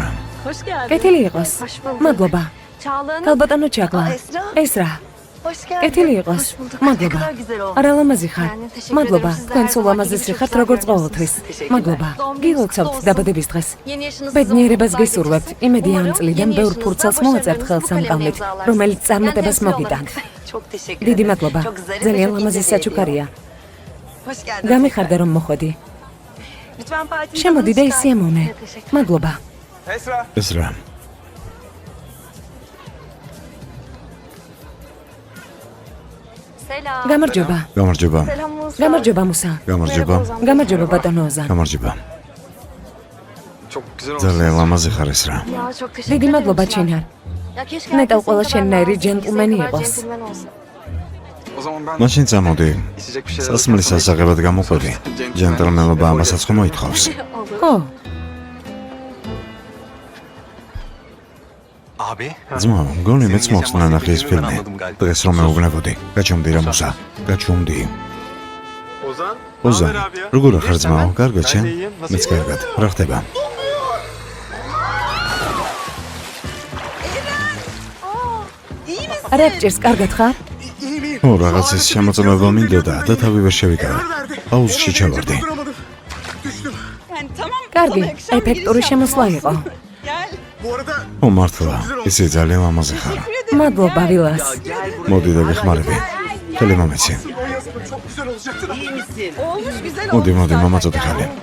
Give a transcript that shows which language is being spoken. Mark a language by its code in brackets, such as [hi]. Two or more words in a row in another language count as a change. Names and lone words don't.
[tr] Hoş geldin. [ka] კეთილი იყოს. [tr] Hoş bulduk. [ka] მადლობა. [tr] Çağla Hanım. [ka] ქალბატონო ჩაკლა. [tr] Esra. [ka] ეს რა? [tr] Hoş geldin. [ka] კეთილი იყოს. [tr] Hoş bulduk. [ka] მადლობა. [tr] Ne kadar güzel oldu. [ka] არა ლამაზი ხარ. [tr] Yani teşekkür [ka] მადლობა. [tr] ederim. Siz de [ka] თქვენ [tr] her [ka] სულ [tr] zamanki [ka] ლამაზის [tr] gibi [ka] ხართ [tr] çok [ka] როგორც [tr] güzel [ka] ყოველთვის. [tr] Teşekkürler. [ka] მადლობა. [tr] Doğum gününüz [ka] გილოცავთ [tr] kutlu olsun. [ka] დაბადების დღეს. [tr] Yeni yaşınız [ka] ბედნიერებას [tr] sizin [ka] გისურვებთ. [tr] olsun. [ka] იმედი ამ [tr] Umarım [ka] წლიდან [tr] yeni [ka] ბევრ [tr] yaşınızda [ka] ფურცელს [tr] başarılarınızı [ka] მოვაწერთ ხელს [tr] bu [ka] ამ [tr] kalemle [ka] კამლით, [tr] imzalarsınız. [ka] რომელიც წარმატებას [tr] Kendinize [ka] მოგიტანთ. [tr] olarak Çok teşekkür [ka] დიდი [tr] ederim. [ka] მადლობა. [tr] Çok zarif ve [ka] ძალიან [tr] çok [ka] ლამაზი [tr] ince bir [ka] საჩუქარია. [tr] hediye. Hoş geldin. [ka] გამიხარდა რომ მოხვედი. [tr] Lütfen partimize [ka] შემოდი და [tr] hoş [ka] ისე [tr] geldin. [ka] მომნე. [tr] Teşekkür [ka] მადლობა. [tr] Esra. [ka] ეს რა? [tr] Selam. [ka] გამარჯობა. გამარჯობა. [tr] Selam Musa. [ka] გამარჯობა მუსა. გამარჯობა. გამარჯობა ბატონო ოზან. გამარჯობა. [tr] Çok güzel olmuş. [ka] ძალიან ლამაზი ხარ ეს რა? [tr] Ya çok teşekkür [ka] დიდი [tr] ederim. [ka] მადლობა [tr] Çınar. [ka] ჩინარ. [tr] Ya keşke [ka] ნეტავ [tr] herkes [ka] ყველა [tr] senin [ka] შენნაირი [tr] kadar [ka] ჯენტლმენი [tr] nazik, [ka] იყოს. [tr] senin kadar gentleman olsun. O zaman ben [ka] მაშინ წამოდი. [tr] içecek bir şeyler [ka] სასმლის ასაღებად გამოყვები. ჯენტლმენობა ამასაც ხომ მოითხოვს? [tr] Olur. [ka] ხო, [tr] Abi. [ka] ძმა, მგონი მეც მოხსნა ნახე ეს ფილმი. დღეს რომ მეუბნებოდი. გაჩვენდი რა მუსა. გაჩვენდი. Ozan. ოზან, როგორ ხარ ძმაო? კარგად შენ? [tr] Ben de iyiyim. Nasıl [ka] მეც კარგად. რა ხდება? რა გჭირს, კარგად ხარ? [tr] İyiyim iyiyim. [ka] ო, რაღაც ის შემოწმება მინდოდა და თავი ვერ შევიკავე. აუზში ჩავარდი. [tr] Duramadım. Düştüm. [ka] კარგი, ეფექტური შემოსვლა იყო. [tr] Bu arada [ka] ო, მართლა, ისე ძალიან ლამაზი ხარ. მადლობა ვილას. მოდი და გეხმარები. ხელი მომეცი. [tr] o yazılı çok güzel olacaktı. [ka] მოდი, მოდი, მომაწოდე ხელი.